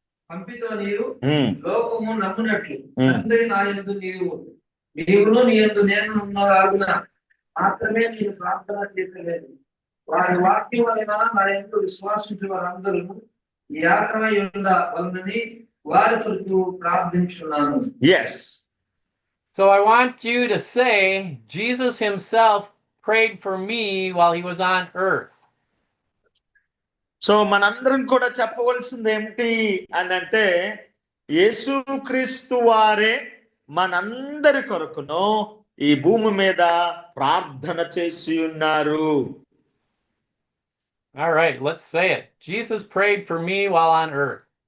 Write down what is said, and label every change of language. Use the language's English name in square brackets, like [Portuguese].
[Telugu] పంపితో నీవు లోకము నమ్మునట్లు తండ్రి నా యందు నీవును నీ యందు నేను ఉన్నాను మాత్రమే నేను ప్రార్థన చేయలేదు. వారి వాక్యం వలన నా యందు విశ్వాసించు వారందరూ యాత్రమై ఉండవలనని వారి కొరకు ప్రార్థించున్నాను. [English] Yes. So I want you to say, Jesus himself prayed for me while he was on earth. [Telugu] So మనందరం కూడా చెప్పవలసింది ఏమిటి అని అంటే, యేసుక్రీస్తు వారే మనందరి కొరకును ఈ భూమి మీద ప్రార్థన చేసి ఉన్నారు. [English] All right, let's say it. Jesus prayed for me while on earth.